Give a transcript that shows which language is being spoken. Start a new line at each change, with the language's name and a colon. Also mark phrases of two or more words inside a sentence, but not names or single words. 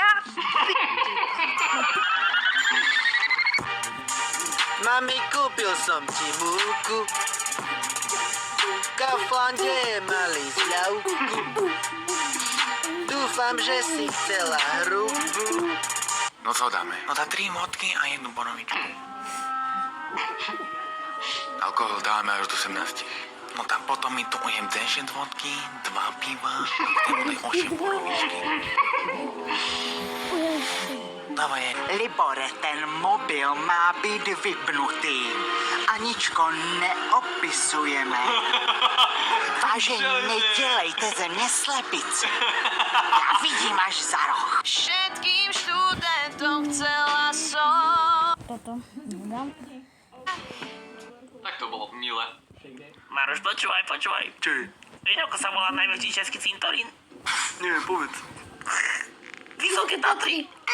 Slovak: Mami, kúpil som ti múku. V Kauflande mali zľavku. Dúfam, že si chcela hrubú. No co dáme? No dá 3 vodky a 1 borovičku. Alkohol dáme až do 18. No tam potom mi tu ujem 10 vodky, 2 piva a k tomu daj 8 borovičky. Dávaj.
Czech: Libore, ten mobil má být vypnutý. Aničko, neopisujeme. Vážení, nedělejte ze mě slepici. Já vidím až za roh.
Slovak: Všetkým študentom chcela som. Toto nedám. Tak to bolo milé. Maroš, počúvaj. Čo? Vieš, ako sa volá najväčší český cintorín? Neviem, povedz. Vysoké Tatry.